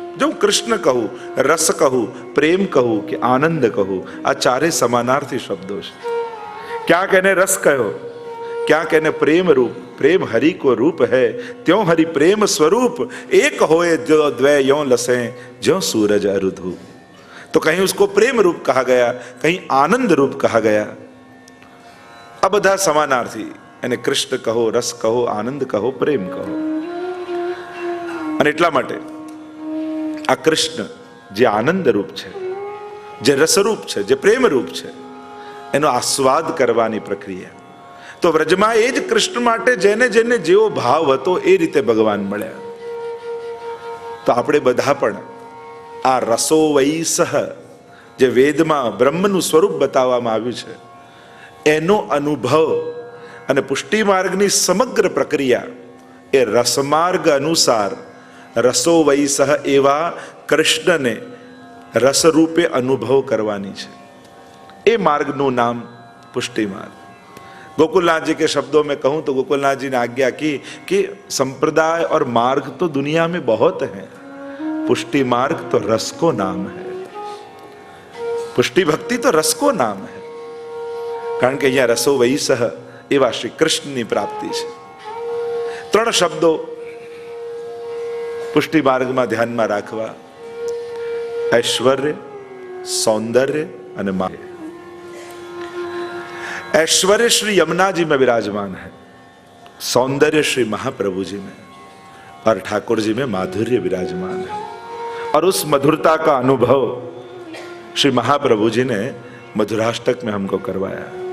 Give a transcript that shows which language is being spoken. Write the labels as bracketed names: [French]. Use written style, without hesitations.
[Gujarati] જો હું કૃષ્ણ કહું, રસ કહું, પ્રેમ કહું કે આનંદ કહું, આ ચારે સમાનાર્થી શબ્દો છે. ક્યાંક એને રસ કહ્યો, ક્યાંક એને પ્રેમ રૂપ. [Hindi] प्रेम हरि को रूप है, त्यों हरि प्रेम स्वरूप एक होए जो द्वय यों लसे ज्यों सूरज अरुधु. तो कहीं उसको प्रेम रूप कहा गया, कहीं आनंद रूप कहा गया. [Gujarati] આ બધા સમાનાર્થી. એને કૃષ્ણ કહો, રસ કહો, આનંદ કહો, પ્રેમ કહો. અને એટલા માટે આ કૃષ્ણ જે આનંદ રૂપ છે, જે રસરૂપ છે, જે પ્રેમ રૂપ છે, એનો આસ્વાદ કરવાની પ્રક્રિયા. તો વ્રજમાં એ જ કૃષ્ણ માટે જેને જેને જેવો ભાવ હતો એ રીતે ભગવાન મળ્યા. તો આપણે બધા પણ આ રસો વૈસહ, જે વેદમાં બ્રહ્મનું સ્વરૂપ બતાવવામાં આવ્યું છે, એનો અનુભવ અને પુષ્ટિ માર્ગની સમગ્ર પ્રક્રિયા એ રસમાર્ગ અનુસાર રસો વૈસહ એવા કૃષ્ણને રસરૂપે અનુભવ કરવાની છે. એ માર્ગનું નામ પુષ્ટિ માર્ગ. [Hindi] गोकुलनाथ जी के शब्दों में कहूं तो गोकुलनाथ जी ने आज्ञा की कि संप्रदाय और मार्ग तो दुनिया में बहुत हैं, पुष्टि मार्ग तो रस को नाम है. पुष्टि भक्ति तो रस को नाम है. कारण के यहाँ रसो वैसह [Gujarati] एवा श्री कृष्णની પ્રાપ્તિ છે. ત્રણ શબ્દો પુષ્ટિ માર્ગમાં ધ્યાનમાં રાખવા: ऐश्वर्य, सौंदर्य અને माया. [Hindi] ऐश्वर्य श्री यमुना जी में विराजमान है, सौंदर्य श्री महाप्रभु जी में, और ठाकुर जी में माधुर्य विराजमान है. और उस मधुरता का अनुभव श्री महाप्रभु जी ने मधुराष्टक में हमको करवाया.